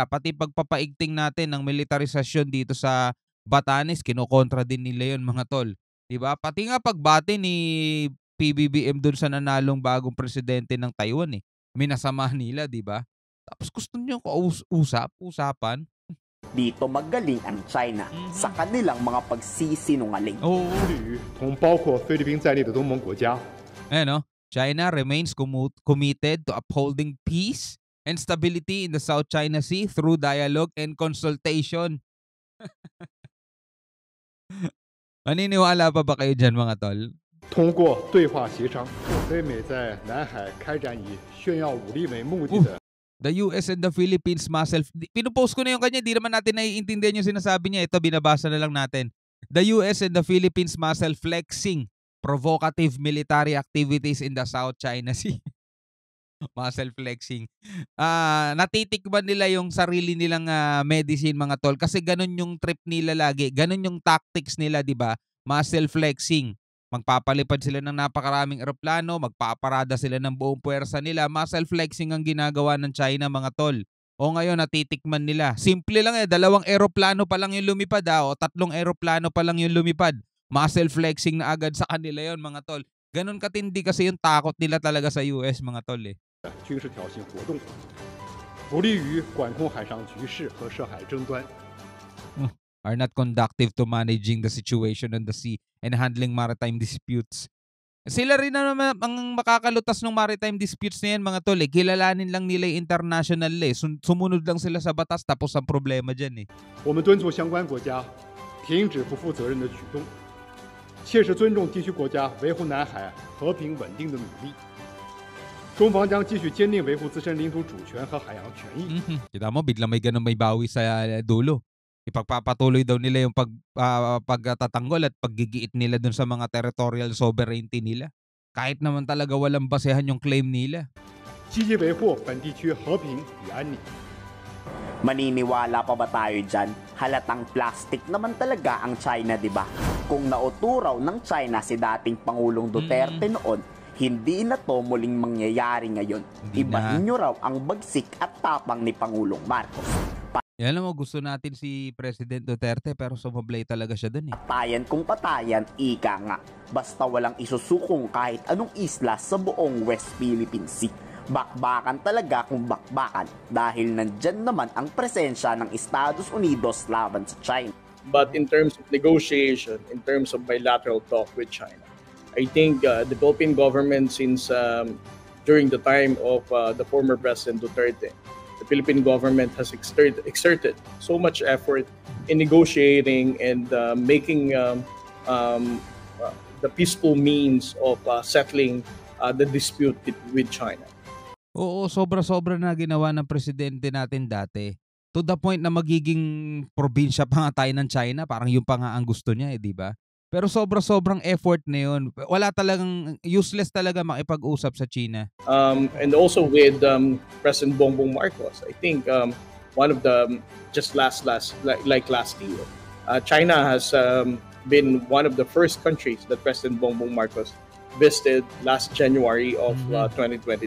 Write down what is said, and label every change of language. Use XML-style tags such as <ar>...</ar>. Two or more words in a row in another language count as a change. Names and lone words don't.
<tl>Pati pagpapaigting natin ng militarisasyon dito sa Batanes, kinokontra din nila yon mga tol. Diba? Pati nga pagbati ni PBBM dun sa nanalong bagong presidente ng Taiwan eh. Minasama nila, diba? Tapos gusto niyo usapan. Dito magaling ang China sa kanilang mga pagsisinungaling.</tl> <en>China remains committed to upholding peace and stability in the South China Sea through dialogue and consultation.</en> <tl>Maniniwala pa ba kayo dyan mga tol?</tl> <zh>通过对话协商，北美在南海开展以炫耀武力为目的的</zh> <en>The US and the Philippines</en> <tl>pinupost ko na yung kanya, di naman natin naiintindihan yung sinasabi niya. Ito, binabasa na lang natin.</tl> <en>The US and the Philippines muscle flexing provocative military activities in the South China Sea. Muscle flexing.</en> <tl>Natitikman nila yung sarili nilang medicine mga tol kasi ganun yung trip nila lagi. Ganun yung tactics nila, di ba?</tl> <en>Muscle flexing.</en> <tl>Magpapalipad sila ng napakaraming eroplano, magpaparada sila ng buong puwersa nila.</tl> <en>Muscle flexing</en> <tl>ang ginagawa ng China, mga tol. O ngayon, natitikman nila. Simple lang 2 eroplano pa lang yung lumipad o 3 eroplano pa lang yung lumipad.</tl> <en>Muscle flexing</en> <tl>na agad sa kanila yon, mga tol. Ganon katindi kasi yung takot nila talaga sa US, mga tol</tl> <zh>军事挑衅活动，不利于管控海上局势和涉海争端。</zh> <en>are not conductive to managing the situation on the sea and handling maritime disputes.</en> <tl>Sila rin na naman ang makakalutas ng</tl> <en>maritime disputes</en> <tl>na yan, mga tol. Kilalanin lang nila yung international sumunod lang sila sa batas tapos ang problema dyan</tl> <zh>我们敦促相关国家停止不负责任的举动，切实尊重地区国家维护南海和平稳定的努力。中方将继续坚定维护自身领土主权和海洋权益。</zh> <tl>Kita mo, biglang may ganun may bawi sa dulo. Ipagpapatuloy daw nila yung pagtatanggol at paggigiit nila dun sa mga</tl> <en>territorial sovereignty</en> <tl>nila. Kahit naman talaga walang basehan yung claim nila.</tl> <zh>积极维护本地区和平与安宁。</zh> <tl>Maniniwala pa ba tayo dyan? Halatang plastic naman talaga ang China, di ba? Kung nauturaw ng China si dating Pangulong Duterte noon, hindi na to muling mangyayari ngayon. Ibahin nyo raw ang bagsik at tapang ni Pangulong Marcos. Alam mo, gusto natin si President Duterte pero sumablay talaga siya dun Patayan kung patayan, ika nga. Basta walang isusukong kahit anong isla sa buong West Philippine Sea. Bakbakan talaga kung bakbakan dahil nandyan naman ang presensya ng Estados Unidos laban sa China.</tl> <en>But in terms of negotiation, in terms of bilateral talk with China, I think the Philippine government since during the time of the former President Duterte, the Philippine government has exerted so much effort in negotiating and making the peaceful means of settling the dispute with China.</en> <tl>Oo, sobra-sobra na ginawa ng presidente natin dati.</tl> <en>To the point</en> <tl>na magiging probinsya pa nga tayo ng China, parang yun pa nga ang gusto niya di ba? Pero sobra-sobrang effort na yun. Wala talagang, useless talaga makipag-usap sa China.</tl> <en>And also with President Bongbong Marcos, I think one of the, just last year, China has been one of the first countries that President Bongbong Marcos visited last January of 2022.</en>